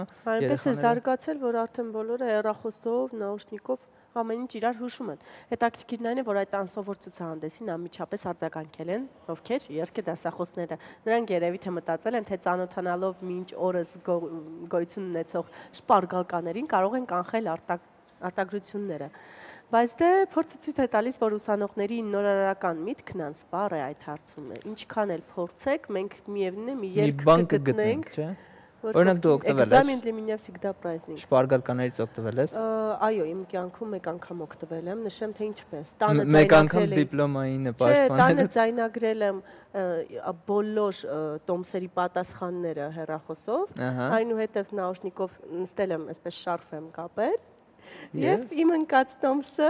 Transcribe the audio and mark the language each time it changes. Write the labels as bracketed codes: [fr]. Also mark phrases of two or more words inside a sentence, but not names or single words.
[hy] այնպես է զարգացել, որ արդեն բոլորը հեռախոսով, նաուշնիկով ամեն ինչ իրար հուշում են։ Հետաքրքիրն այն է, որ այդ անսովոր ցուցահանդեսին անմիջապես արձագանքել են, ովքեր երկու դասախոսները։ Նրանք երևի թե մտածել են, թե ծանոթանալով մինչ օրս գոյություն ունեցող շպարգալկաներին կարող են կանխել արտագրությունները։ Բայց դե փորձը ցույց է տալիս, որ ուսանողների նորարարական միտքն անսպառ է այդ հարցում։ Ինչքան էլ փորձեք, մենք միևնույն է մի ելք կգտնենք, չէ՞։ Օրինակ դու օգտվել ես։ [ru] Экзамен для меня всегда праздник։ [hy] Շպարգալկաներից օգտվել ես։ Այո, իմ կյանքում մեկ անգամ օգտվել եմ, նշեմ թե ինչպես։ Մեկ անգամ դիպլոմային պաշտպանել։ Տանը ձայնագրել եմ բոլոր տոմսերի պատասխանները հեռախոսով, այնուհետև նաուշնիկով նստել եմ, այսպես շարֆ եմ կապել։ Եվ իմ ընկած տոմսը